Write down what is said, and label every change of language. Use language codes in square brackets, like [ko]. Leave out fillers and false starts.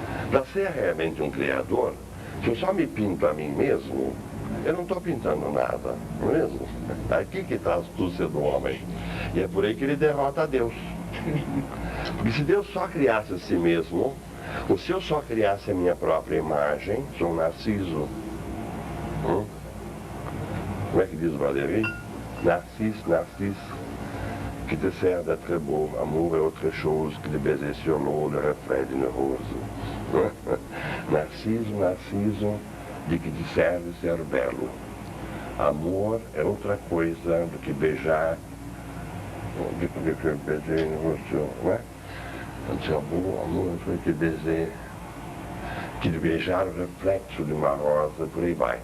[pt] Para ser realmente um Criador, se eu só me pinto a mim mesmo, eu não estou pintando nada, não é mesmo? Aqui que está a astúcia do homem. E é por aí que ele derrota a Deus. Porque se Deus só criasse a si mesmo, ou se eu só criasse a minha própria imagem, sou um narciso. Como é que diz Valéry? [fr] Narcisse, Narcisse, qui te sert d'être beau, amour est autre chose que de baiser sur l'eau le reflet d'une rose. [pt] Narciso, Narciso, de que te serve ser belo. Amor é outra coisa do que beijar, beijar no rosto, não é? Amor foi que de beijar o reflexo de uma rosa, por aí vai.